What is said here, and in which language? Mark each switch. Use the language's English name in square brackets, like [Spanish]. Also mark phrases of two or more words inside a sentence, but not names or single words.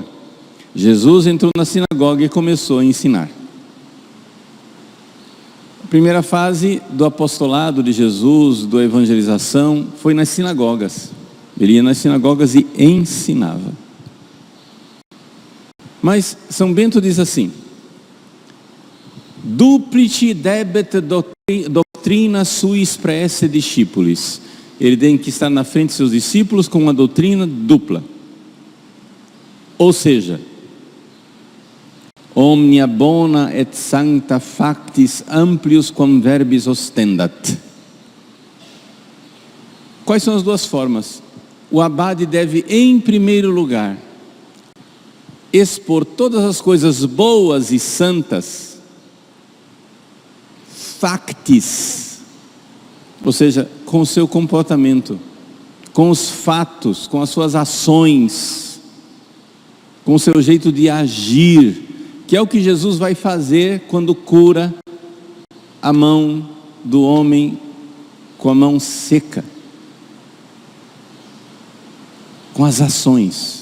[Portuguese] Jesus entrou na sinagoga e começou a ensinar. A primeira fase do apostolado de Jesus, da evangelização, foi nas sinagogas. Ele ia nas sinagogas e ensinava. Mas São Bento diz assim: [Latin] duplici debet doctrina suis praesse discipulis. [Portuguese] Ele tem que estar na frente de seus discípulos com uma doutrina dupla. Ou seja, [Latin] omnia bona et sancta factis amplius quam verbis ostendat. [Portuguese] Quais são as duas formas? O abade deve, em primeiro lugar, expor todas as coisas boas e santas, factis, ou seja, com o seu comportamento, com os fatos, com as suas ações, com o seu jeito de agir, que é o que Jesus vai fazer quando cura a mão do homem com a mão seca, com as ações.